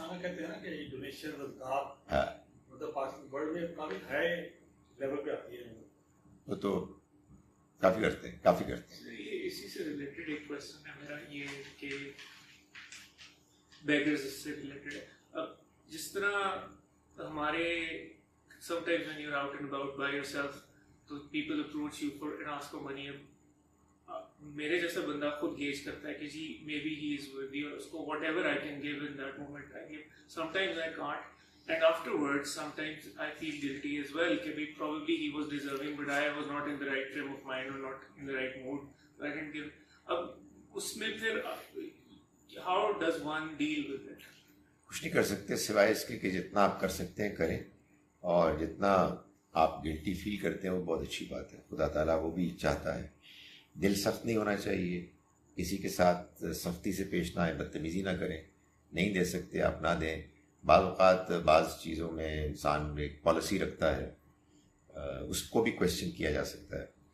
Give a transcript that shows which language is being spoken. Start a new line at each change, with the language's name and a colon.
Urdu: پاکستان میں کہتے ہیں نا کہ ڈونیشن مطلب ورلڈ میں کافی ہائی لیول پہ آتی ہے. وہ تو کافی کرتے ہیں. اسی سے ریلیٹڈ ایک کوشچن ہے میرا یہ کہ بیگرز سے ریلیٹڈ ہے. اب جس طرح ہمارے
English: sometimes when you're out and about by yourself تو people approach you for and ask for money.
Urdu: میرے جیسا بندہ خود گیج کرتا ہے کہ جی
English: maybe he is worthy
Urdu: اور اس کو
English: whatever I can give in that moment I give. Sometimes I can't and afterwards sometimes I feel guilty as well کہ probably he was deserving but I was not in the right frame of mind or not in the right mood so I didn't give.
Urdu: اب اس میں پھر
English: how does one deal with it?
Urdu: کچھ نہیں کر سکتے سوائے اس کے کہ جتنا آپ کر سکتے ہیں کریں، اور جتنا آپ گلٹی فیل کرتے ہیں وہ بہت اچھی بات ہے. خدا تعالیٰ وہ بھی چاہتا ہے. دل سخت نہیں ہونا چاہیے، کسی کے ساتھ سختی سے پیش نہ آئے، بدتمیزی نہ کریں. نہیں دے سکتے آپ نہ دیں. بعض اوقات بعض چیزوں میں انسان ایک پالیسی رکھتا ہے، اس کو بھی کویشچن کیا جا سکتا ہے.